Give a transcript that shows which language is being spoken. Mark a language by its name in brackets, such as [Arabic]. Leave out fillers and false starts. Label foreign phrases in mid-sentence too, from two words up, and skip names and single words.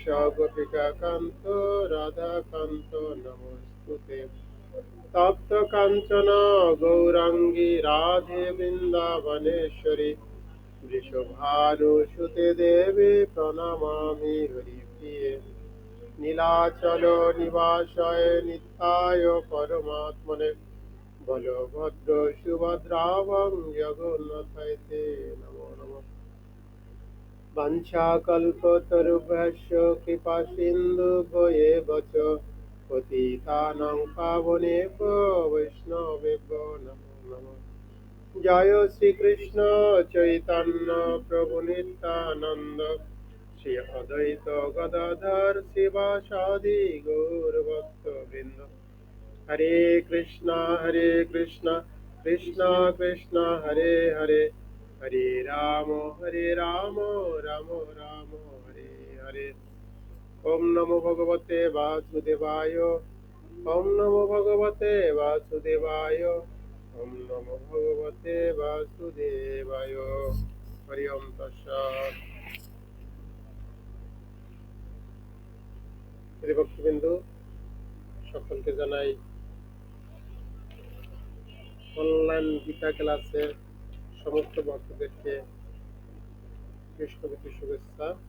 [Sanskrit] गोपिकान्त राधाकान्त नमोऽस्तुते तप्त काञ्चन गौराङ्गी राधे वृन्दावनेश्वरी वृषभानुसुते देवी प्रणमामि हरिप्रिये নীলাচল নিবাসায় নিত্যায় পরমাত্মনে বলভদ্র সুভদ্রাবং জগন্নাথায় নমো নমঃ বাঞ্ছাকল্পতরুভ্যশ্চ কৃপা সিন্ধুভ্যেব চ পতিতানাং পাবনেভ্যো বৈষ্ণবেভ্যো নমো নমঃ জয় শ্রীকৃষ্ণ চৈতন্য প্রভু নিত্যানন্দ শ্রী অদ্বৈত গদাধর শিবাসাদি গৌরভক্ত বৃন্দ হরে কৃষ্ণ কৃষ্ণ কৃষ্ণ হরে হরে হরে রাম রাম রাম হরে হরে ওম নমো ভগবতে বাসুদেবায় ওম নমো ভগবতে বাসুদেবায় ওম নমো ভগবতে বাসুদেবায় হরি ওম তৎসৎ [Bangla] ভক্তবিন্দু সকলকে জানাই অনলাইন গীতা ক্লাসের সমস্ত ভক্তদেরকে কৃষ্ণভক্তি শুভেচ্ছা।